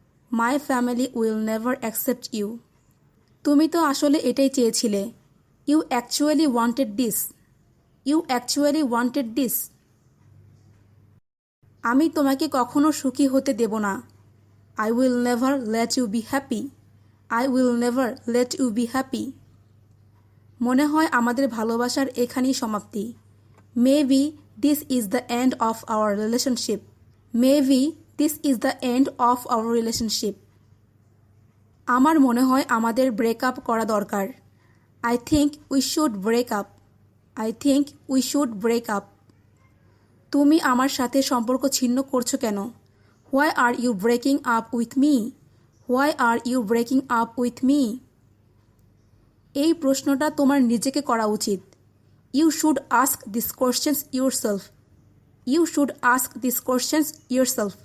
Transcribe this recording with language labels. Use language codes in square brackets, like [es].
[en] My family will never accept you. [bn] তুমি তো আসলে এটাই চেয়েছিলে. [en] You actually wanted this. You actually wanted this. [bn] আমি তোমাকে কখনো সুখী হতে দেব না. [en] I will never let you be happy. I will never let you be happy. [bn] মনে হয় আমাদের ভালোবাসার এখানেই সমাপ্তি. [en] Maybe this is the end of our relationship. Maybe this is the end of our relationship. [bn] আমার মনে হয় আমাদের ব্রেকআপ করা দরকার. [en] I think we should break up. I think we should break up. [bn] তুমি আমার সাথে সম্পর্ক ছিন্ন করছো কেন? [en] Why are you breaking up with me? Why are you breaking up with me? [bn] এই প্রশ্নটা তোমার নিজেকে করা উচিত. [en] You should ask these questions yourself. You should ask these questions yourself.